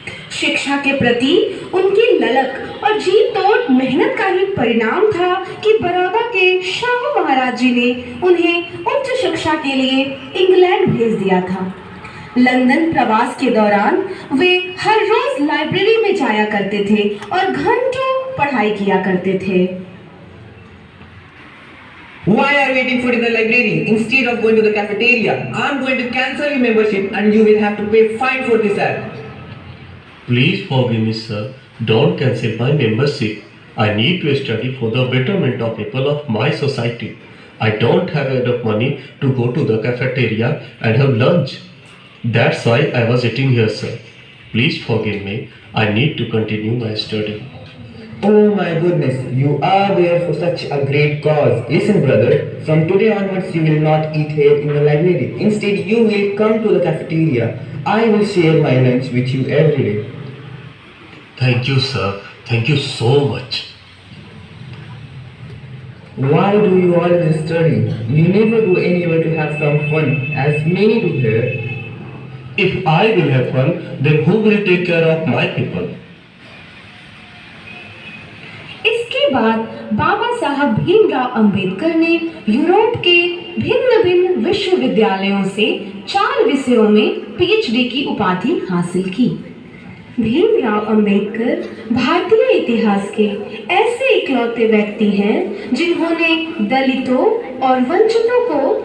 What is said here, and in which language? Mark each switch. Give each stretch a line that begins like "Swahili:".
Hindi: शिक्षा के प्रति उनकी ललक और जी तोड़ मेहनत का ही परिणाम था कि बड़ौदा के शाहू महाराज जी ने उन्हें उच्च शिक्षा के लिए इंग्लैंड भेज दिया था। लंदन प्रवास के दौरान वे हर रोज लाइब्रेरी में जाया करते थे और घंटों पढ़ाई किया करते थे।
English: Why are you waiting for in the library instead of going to the cafeteria? I am going to cancel your membership and you will have to pay fine for this act. Please forgive me, sir. Don't cancel my membership. I need to study for the betterment of people of my society. I don't have enough money to go to the cafeteria and have lunch. That's why I was eating here, sir. Please forgive me. I need to continue my study. Oh my goodness, you are there for such a great cause. Listen, brother, from today onwards you will not eat here in the library. Instead, you will come to the cafeteria. I will share my lunch with you every day. Thank you, sir. Thank you so much. Why do you always study? You never go anywhere to have some fun, as many do here. If I will have fun, then who will take care of my people?
Hindi: इसके बाद बाबा साहब भीमराव अंबेडकर ने Europe के भिन्न भिन्न विश्वविद्यालयों से 4 विषयों में पीएचडी की उपाधि हासिल की। भीमराव अंबेडकर भारतीय इतिहास के ऐसे इकलौते व्यक्ति हैं जिन्होंने दलितों और वंचितों को